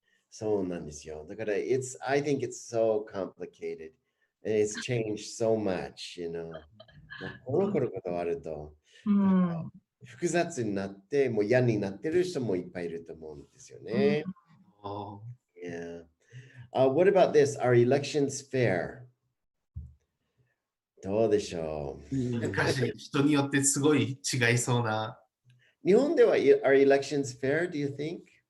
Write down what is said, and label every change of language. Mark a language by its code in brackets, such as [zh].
[ja] そうなんですよ。だから、 [en] I think it's so complicated. And it's changed so much, you know. [ja] このことがあると、複雑になって、もう嫌になってる人もいっぱいいると思うんですよね。 [en] Yeah. What about this? Are elections fair? [ja] どうでしょう。難しい。人によってすごい違いそうな。日本では [en] Are elections fair, do you think?